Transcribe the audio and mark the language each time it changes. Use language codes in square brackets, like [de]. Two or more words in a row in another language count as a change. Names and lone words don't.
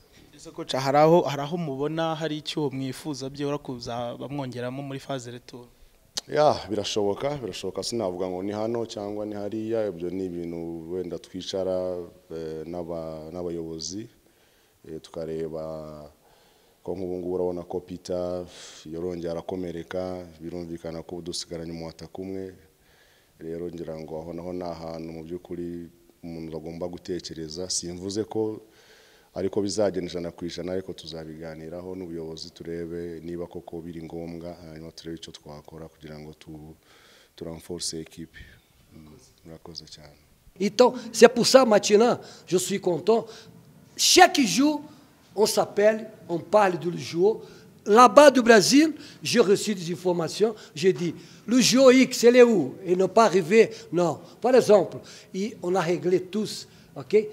[rw] ese ko hari aho mubona hari icyo mwifuza byora kuza bamwongeramo muri [fr] phase retour [rw] birashoboka sinavuga ngo ni hano cyangwa ni hariya ibyo ni ibintu wenda twicara n'abayobozi tukareba ko nk'ubu ngubu urabona ko Peter yorongera arakomereka birumvikana ko dusigaranye umwataka umwe rero ngira ngo aho naho ni ahantu mu by'ukuri umuntu agomba gutekereza simvuze ko ariko bizagenda ijana ku ijana, ariko tuzabiganiraho n'ubuyobozi turebe niba koko biri ngombwa, hanyuma turebe icyo twakora kugira ngo turenforce equipe. Murakoze cyane. [fr] Então, c'est pour ça, maintenant, je suis content. Chaque jour, on s'appelle, on parle du jour. Là-bas du Brésil, j'ai reçu des informations. J'ai dit, le jour X, il est où? Il n'est pas arrivé. Non. Par exemple, on a réglé tous, ok?